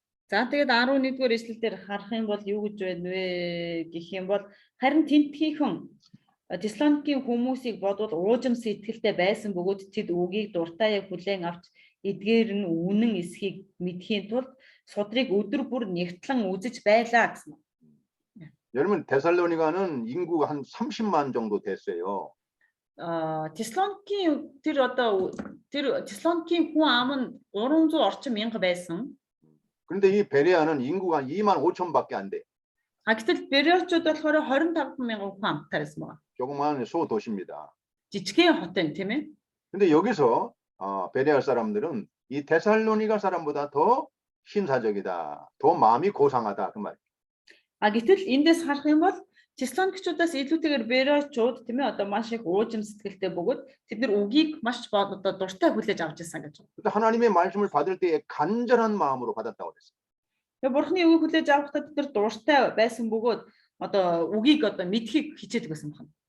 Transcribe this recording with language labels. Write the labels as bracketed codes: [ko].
[mn] За тэгээд 11-р эшлэлдэр харах юм бол юу гэж байна вэ гэх юм бол харин тентхийхэн Теслоникийн хүмүүсийг бодвол уужим сэтгэлтэй байсан бөгөөд тэд үгийг дуртай хүлээн авч эдгээр нь үнэн эсхийг мэдхийн тулд судрыг өдөр бүр нэгтлэн үзэж байлаа гэсэн. [ko] 여러분 데살로니가는 인구가 한 30만 정도 됐어요. [mn] Теслоникийн тэр Теслоникийн хүн ам нь 300 орчим мянга байсан. [ko] 그런데 이 베레아는 인구가 2만 5천밖에 안 돼. [mn] Гэтэл Бериочууд болохоор 25 мянган хүн амттай байсан байна. [ko] 조그마한 소도시입니다. [mn] Жижигхэн хот юм тийм ээ. [ko] 근데 여기서 베레아 사람들은 이 데살로니가 사람보다 더 신사적이다. 더 마음이 고상하다 그 말. [mn] Гэтэл эндээс харах юм бол Теслоникчуудаас илүүтэйгээр Бериочууд тийм ээ одоо маш их уужим сэтгэлтэй бөгөөд тэд нар үгийг маш одоо дуртай хүлээж авч ирсэн гэж байна. [ko] 근데 하나님의 말씀을 받을 때에 간절한 마음으로 받았다고 그랬어요. [mn] Тэгээ Бурхны үгийг хүлээж авахдаа тэд нар дуртай байсан бөгөөд одоо үгийг одоо мэдхийг хичээдэг байсан байна.